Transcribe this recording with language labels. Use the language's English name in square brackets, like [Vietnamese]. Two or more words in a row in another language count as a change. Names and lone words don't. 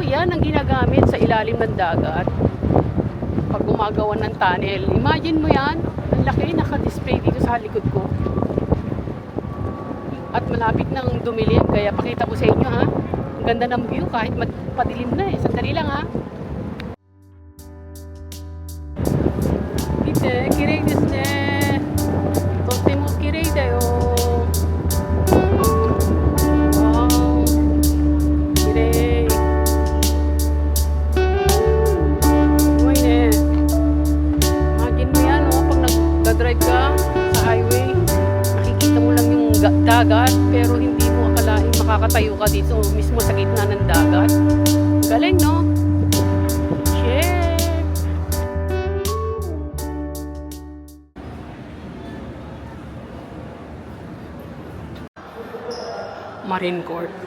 [Filipino] Yan ang ginagamit sa ilalim ng dagat. Pag gumagawa ng tunnel. Imagine mo yan, ang laki, naka-display dito sa likod ko. At malapit nang dumilim, kaya pakita ko sa inyo, ha? Ang ganda ng view kahit padilim na eh. Sandali lang ha. [Japanese] 見て、きれいですね. とてもきれいだよ. Wow. Kirei. [Filipino] Uy ne. Imagine mo yan, oh, pag nag-drive ka sa highway, nakikita mo lang yung dagat, pero hindi mo akalain makakatayo ka dito mismo sa gitna ng dagat. Galing, no? Share! Marine Corps.